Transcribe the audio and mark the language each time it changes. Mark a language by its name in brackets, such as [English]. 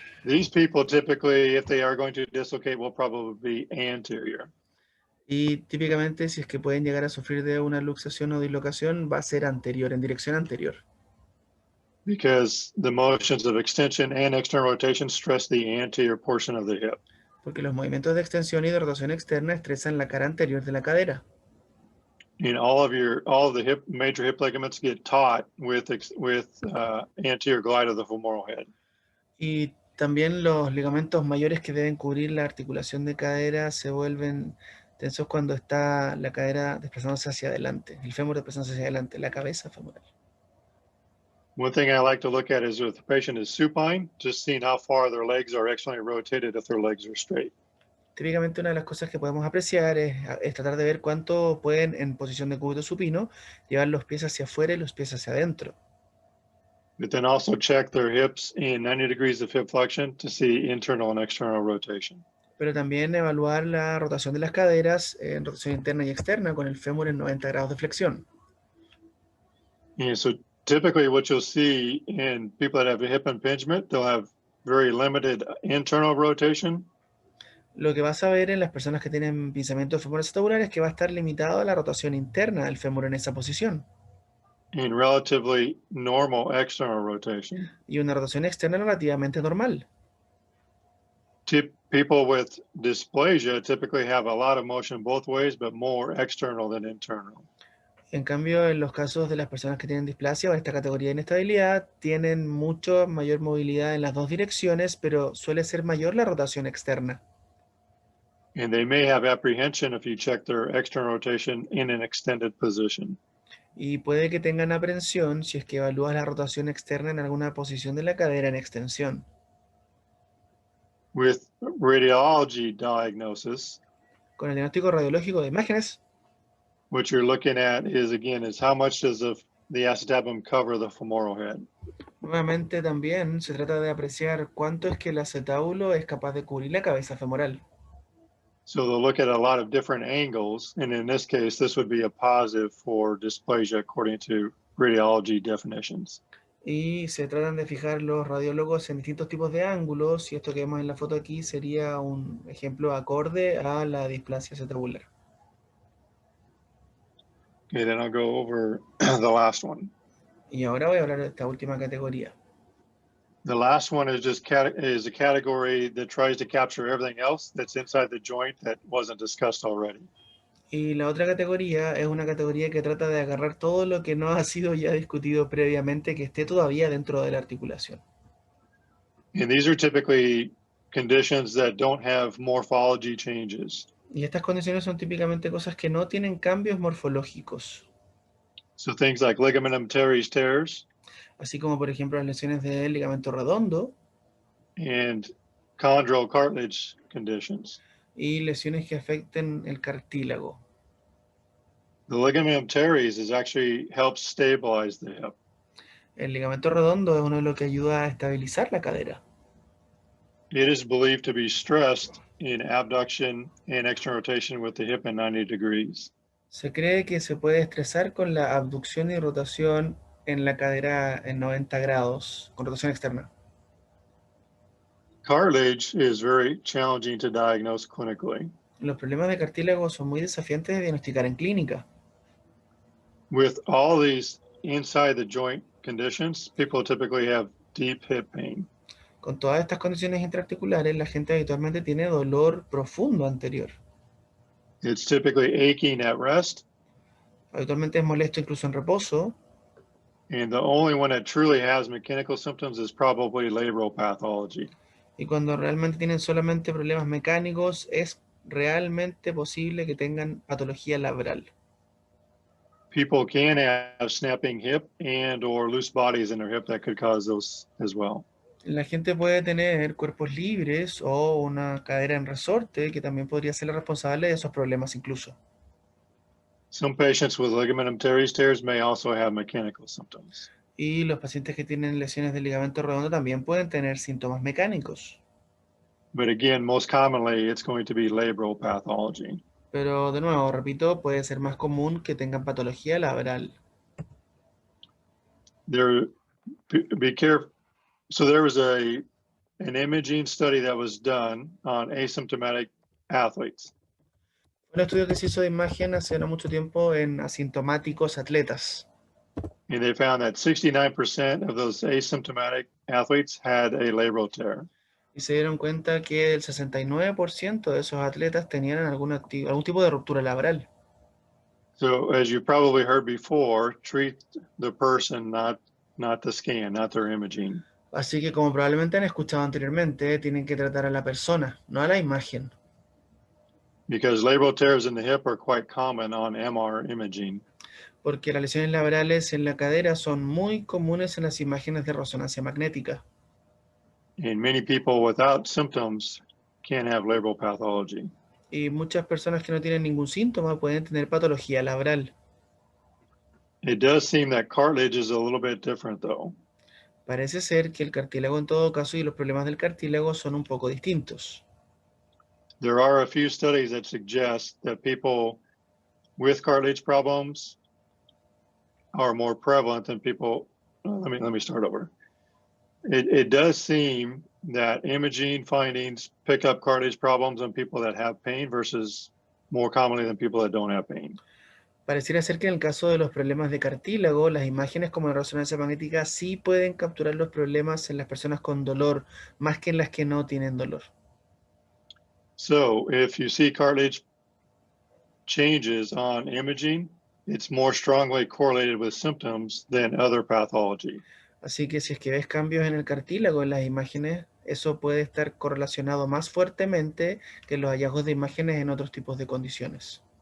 [English] These people typically, if they are going to dislocate, will probably be anterior. [Spanish] Y típicamente si es que pueden llegar a sufrir de una luxación o dislocación va a ser anterior, en dirección anterior. [English] Because the motions of extension and external rotation stress the anterior portion of the hip. [Spanish] Porque los movimientos de extensión y de rotación externa estresan la cara anterior de la cadera. [English] And all of the major hip ligaments get taut with anterior glide of the femoral head. [Spanish] Y también los ligamentos mayores que deben cubrir la articulación de cadera se vuelven tensos cuando está la cadera desplazándose hacia adelante, el fémur desplazándose hacia adelante, la cabeza femoral. [English] One thing I like to look at is if the patient is supine, just seeing how far their legs are externally rotated if their legs are straight. [Spanish] Típicamente una de las cosas que podemos apreciar es tratar de ver cuánto pueden, en posición de cúbito supino, llevar los pies hacia afuera y los pies hacia adentro. [English] But then also check their hips in 90 degrees of hip flexion to see internal and external rotation. [Spanish] Pero también evaluar la rotación de las caderas en rotación interna y externa con el fémur en 90 grados de flexión. [English] And so typically what you'll see in people that have a hip impingement, they'll have very limited internal rotation. [Spanish] Lo que vas a ver en las personas que tienen pinzamientos femorales acetabular es que va a estar limitado a la rotación interna del fémur en esa posición. [English] And relatively normal external rotation. [Spanish] Y una rotación externa relativamente normal. [English] People with dysplasia typically have a lot of motion both ways, but more external than internal. [Spanish] En cambio, en los casos de las personas que tienen displasia o esta categoría de inestabilidad, tienen mucho mayor movilidad en las dos direcciones, pero suele ser mayor la rotación externa. [English] And they may have apprehension if you check their external rotation in an extended position. [Spanish] Y puede que tengan aprensión si es que evalúas la rotación externa en alguna posición de la cadera en extensión. [English] With radiology diagnosis, [Spanish] Con el diagnóstico radiológico de imágenes, [English] what you're looking at is how much does the acetabulum cover the femoral head. [Spanish] nuevamente también se trata de apreciar cuánto es que el acetábulo es capaz de cubrir la cabeza femoral. [English] So they'll look at a lot of different angles, and in this case, this would be a positive for dysplasia according to radiology definitions. [Spanish] Y se tratan de fijar los radiólogos en distintos tipos de ángulos, y esto que vemos en la foto aquí sería un ejemplo acorde a la displasia acetabular. [English] Okay, then I'll go over the last one. [Spanish] Y ahora voy a hablar de esta última categoría. [English] The last one is a category that tries to capture everything else that's inside the joint that wasn't discussed already. [Spanish] Y la otra categoría es una categoría que trata de agarrar todo lo que no ha sido ya discutido previamente, que esté todavía dentro de la articulación. [English] And these are typically conditions that don't have morphology changes. [Spanish] Y estas condiciones son típicamente cosas que no tienen cambios morfológicos. [English] So things like ligamentum teres teres [Spanish] Así como por ejemplo las lesiones del ligamento redondo [English] and chondral cartilage conditions. [Spanish] y lesiones que afecten el cartílago. [English] The ligamentum teres actually helps stabilize the hip. [Spanish] El ligamento redondo es uno de los que ayuda a estabilizar la cadera. [English] It is believed to be stressed in abduction and external rotation with the hip in 90 degrees. [Spanish] Se cree que se puede estresar con la abducción y rotación en la cadera en 90 grados, con rotación externa. [English] Cartilage is very challenging to diagnose clinically. [Spanish] Los problemas de cartílago son muy desafiantes de diagnosticar en clínica. [English] With all these inside the joint conditions, people typically have deep hip pain. [Spanish] Con todas estas condiciones intraarticulares, la gente habitualmente tiene dolor profundo anterior. [English] It's typically aching at rest, [Spanish] Habitualmente es molesto incluso en reposo, [English] and the only one that truly has mechanical symptoms is probably labral pathology. [Spanish] y cuando realmente tienen solamente problemas mecánicos, es realmente posible que tengan patología labral. [English] People can have snapping hip and or loose bodies in their hip that could cause those as well. [Spanish] La gente puede tener cuerpos libres o una cadera en resorte, que también podría ser la responsable de esos problemas incluso. [English] Some patients with ligamentum teres teres may also have mechanical symptoms. [Spanish] Y los pacientes que tienen lesiones del ligamento redondo también pueden tener síntomas mecánicos. [English] But again, most commonly, it's going to be labral pathology. [Spanish] Pero de nuevo, repito, puede ser más común que tengan patología labral. [English] Be careful. So there was an imaging study that was done on asymptomatic athletes. [Spanish] Un estudio que se hizo de imagen hace no mucho tiempo en asintomáticos atletas. [English] And they found that 69% of those asymptomatic athletes had a labral tear. [Spanish] Y se dieron cuenta que el 69% de esos atletas tenían algún tipo de ruptura laboral. [English] So as you probably heard before, treat the person, not the scan, not their imaging. [Spanish] Así que, como probablemente han escuchado anteriormente, tienen que tratar a la persona, no a la imagen. [English] Because labral tears in the hip are quite common on MR imaging. [Spanish] Porque las lesiones laborales en la cadera son muy comunes en las imágenes de resonancia magnética. [English] And many people without symptoms can have labral pathology. [Spanish] Y muchas personas que no tienen ningún síntoma pueden tener patología labral. [English] It does seem that cartilage is a little bit different though. [Spanish] Parece ser que el cartílago en todo caso y los problemas del cartílago son un poco distintos. [English] There are a few studies that suggest that people with cartilage problems are more prevalent than people. Let me start over. It does seem that imaging findings pick up cartilage problems in people that have pain versus more commonly than people that don't have pain. [Spanish] Pareciera ser que en el caso de los problemas de cartílago, las imágenes como la resonancia magnética sí pueden capturar los problemas en las personas con dolor, más que en las que no tienen dolor. [English] So if you see cartilage changes on imaging, it's more strongly correlated with symptoms than other pathology. [Spanish] Así que si es que ves cambios en el cartílago en las imágenes, eso puede estar correlacionado más fuertemente que los hallazgos de imágenes en otros tipos de condiciones.